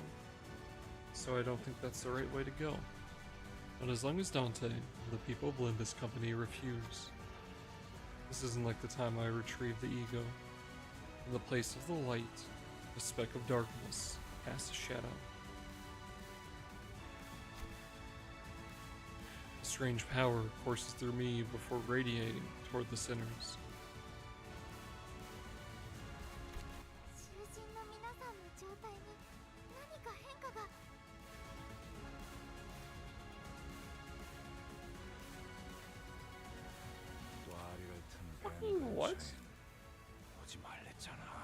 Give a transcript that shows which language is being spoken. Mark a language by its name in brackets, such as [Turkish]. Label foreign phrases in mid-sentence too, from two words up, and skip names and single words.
[English] So I don't think that's the right way to go. But as long as Dante and the people of Limbus Company refuse, this isn't like the time I retrieved the ego. In the place of the light, a speck of darkness casts a shadow. A strange power courses through me before radiating toward the sinners. [Japanese] 囚人の皆さんの状態に何か変化が。 [Korean] 꽈리를 튼 Fucking 뱀 what? 근처엔 오지 말랬잖아.